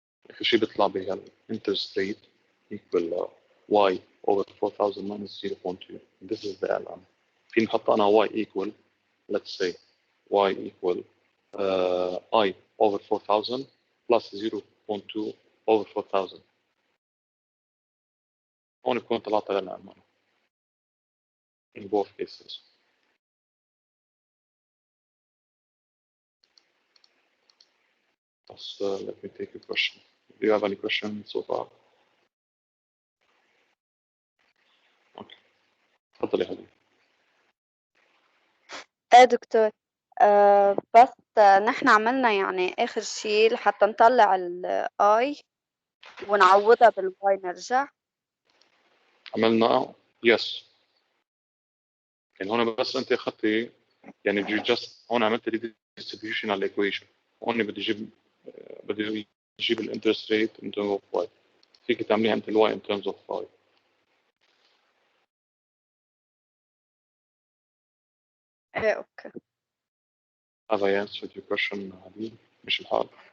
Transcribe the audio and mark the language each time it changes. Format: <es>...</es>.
<ar>آخر شيء بيطلع بها</ar> <en>interest rate equal Y over 4000 minus 0.2. This is the LM.</en> <ar>في نحط أنا</ar> <en>Y equal, let's say Y equal I over 4000 plus 0.2 over 4000.</en> <ar>هون بكون طلعت لنا أمانة in both cases.</ar> <en>Let me take a question. Do you have any questions so far?</en> <ar>Okay. تفضل يا هدي. دكتور بس نحن عملنا يعني آخر شيء لحتى نطلع الآي ونعوضها بالواي نرجع. عملنا yes. يعني هون بس أنت أخذتي يعني هون عملت redistribution على equation. هون بدي أجيب الانترست ريت in terms of y. فيك تعمليها أنت الواي in terms of y. أوكي.</ar> <en>Have I answered your question, هدي؟</en> <ar>مش الحال.</ar>